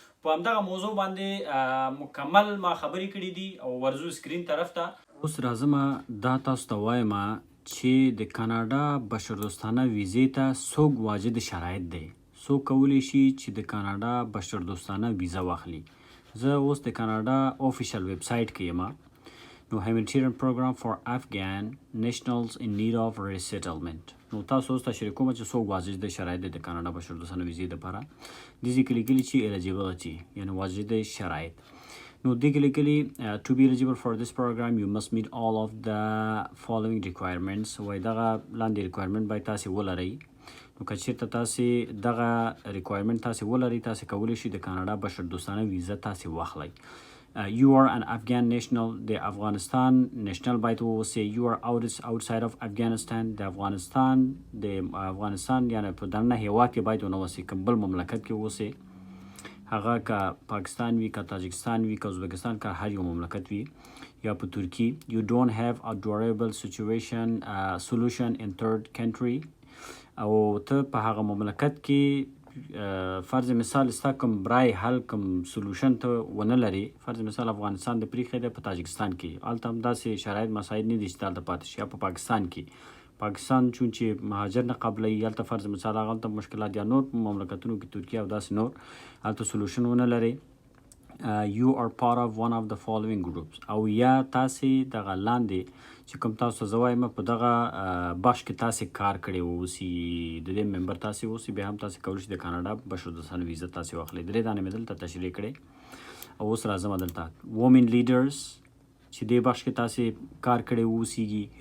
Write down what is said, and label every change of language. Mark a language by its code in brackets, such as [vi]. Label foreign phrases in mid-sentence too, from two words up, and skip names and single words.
[ps] په همدغه موضوع باندې مکمل ما خبرې کړي دي او ورځو سکرین طرف ته. اوس راځم دا تاسو ته وایم چې د کاناډا بشردوستانه ویزې ته څوک واجد شرایط دی، څوک کولی شي چې د کاناډا بشردوستانه ویزه واخلي. زه اوس د کاناډا آفیشل ویب سایټ کې یم. [en] نو humanitarian program for Afghan nationals in need of resettlement. [ps] نو تاسو اوس تشریح کوم چې څوک واجد شرایط د کاناډا بشردوستانه ویزې دپاره دې ځای کې لیکلي چې eligibility یعنې واجد شرایط. نو دې کې لیکلي [en] to be eligible for this program you must meet all of the following requirements. [ps] وایي دغه لاندې ریکوایرمنټ باید تاسې ولرئ. نو که چېرته تاسې دغه ریکوایرمنټ تاسې ولرئ تاسې کولی شئ د کاناډا بشردوستانه ویزه تاسې واخلئ. [en] You are an Afghan national. [ps] د افغانستان نشنل باید واوسئ. [en] You are outside of Afghanistan. [ps] د افغانستان یعنی په دننه هیواد کې باید ونه اوسئ، کوم بل مملکت کې اوسئ، هغه که پاکستان وي، که تاجکستان وي، که ازبکستان، که هر یو مملکت وي، یا په ترکی. [en] You don't have a durable solution in third country. [ps] او ته په هغه مملکت کې فرض مثال ستا کوم برای حل کوم سلوشن ته ونه لري. فرض مثال افغانستان د پریښی دی په تاجکستان کې، هلته هم داسې شرایط مسایل نه دي چې دلته پاتې شي. یا په پاکستان کې چون چې مهاجر نه قبلوي، هلته فرض مثال هغه مشکلات یا نور مملکتونو کې ترکیه او داسې نور هلته سلوشن ونه لري. [en] You are part of one of the following groups. [ps] او یا تاسې دغه لاندې چې کوم تاسو ته زه وایم په دغه بخش کې تاسې کار کړی اوسي، د دې ممبر تاسې اوسئ، بیا هم تاسې کولی شئ د کاناډا بشردوستانه ویزه تاسې واخلئ. درې دانې مې دلته تشریح کړې. او اوس راځم دلته [en] women leaders [ps] چې دې بخش کې تاسې کار کړی اوسیږي.